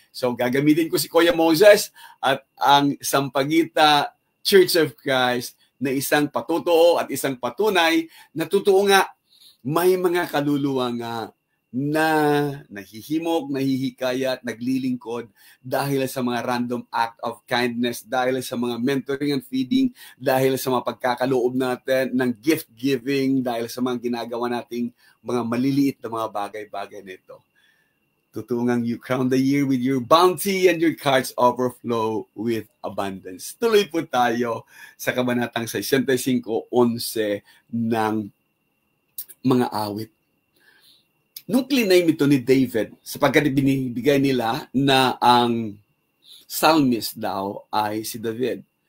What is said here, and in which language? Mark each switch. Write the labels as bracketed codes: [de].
[tl] So gagamitin ko si Kuya Moses at ang Sampaguita Church of Christ na isang patutuo at isang patunay na totoo nga may mga kaluluwa nga na nahihimok, nahihikayat, naglilingkod dahil sa mga [en] random act of kindness, [tl] dahil sa mga [en] mentoring and feeding, [tl] dahil sa mga pagkakaloob natin ng [en] gift giving, [tl] dahil sa mga ginagawa nating mga maliliit na mga bagay-bagay nito. [en] Tutungang you crown the year with your bounty and your cards overflow with abundance. [tl] Tuloy po tayo sa kabanatang 65:11 ng mga awit. Nung claim ito ni David, sapagkat binibigay nila na ang psalmist daw ay si David.